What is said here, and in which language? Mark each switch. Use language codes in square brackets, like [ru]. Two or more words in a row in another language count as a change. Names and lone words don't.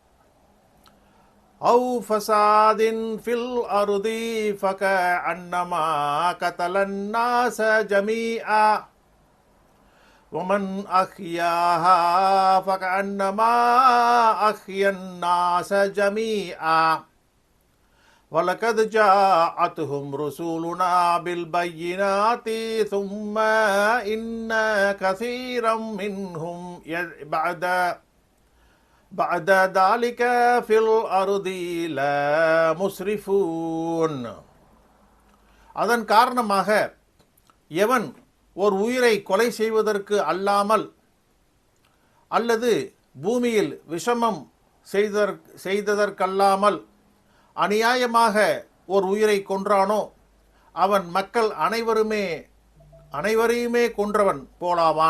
[ar] أو فساد في الأرض فكأنما قتل الناس جميعا ومن أحياها فكأنما أحيا الناس جميعا وَلَقَدْ جَاءَتْهُمْ رُسُولُنَا بِالْبَيِّنَاتِ ثُمَّ إِنَّ كَثِيرًا مِّنْهُمْ بَعْدَ ذَلِكَ فِي الْأَرْضِ لَمُسْرِفُونَ. [ta] அதன் காரணமாக எவன் ஒரு உயிரை கொலை செய்வதற்கு அல்லாமல் அல்லது பூமியில் விஷமம் செய்ததற்கல்லாமல் அநியாயமாக ஒரு உயிரை கொன்றானோ அவன் மக்கள் அனைவரையுமே கொன்றவன் போலாவான்.